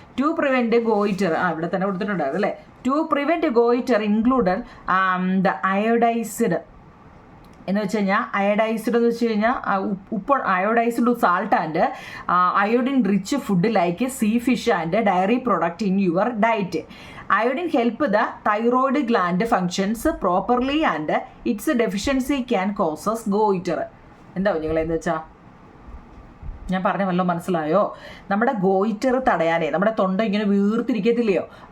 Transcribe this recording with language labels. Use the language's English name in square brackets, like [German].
[English] To prevent goiter. [Malayalam] ഇവിടെ തന്നെ കൊടുത്തിട്ടുണ്ടായിരുന്നു അല്ലേ. [English] to prevent goiter included the iodized [Malayalam] എന്ന് വെച്ച് കഴിഞ്ഞാൽ [English] Iodized എന്ന് വെച്ച് കഴിഞ്ഞാൽ iodized salt and iodine rich food like sea fish and dairy product in your diet. Iodine help the thyroid gland functions properly and its deficiency can causes goiter. [Malayalam] എന്താ കുഞ്ഞുങ്ങളെന്ന് വെച്ചാൽ ഞാൻ പറഞ്ഞ വല്ലതും മനസ്സിലായോ? നമ്മുടെ ഗോയിറ്റർ തടയാനേ, നമ്മുടെ തൊണ്ട ഇങ്ങനെ വീർത്തിരിക്കത്തില്ലയോ?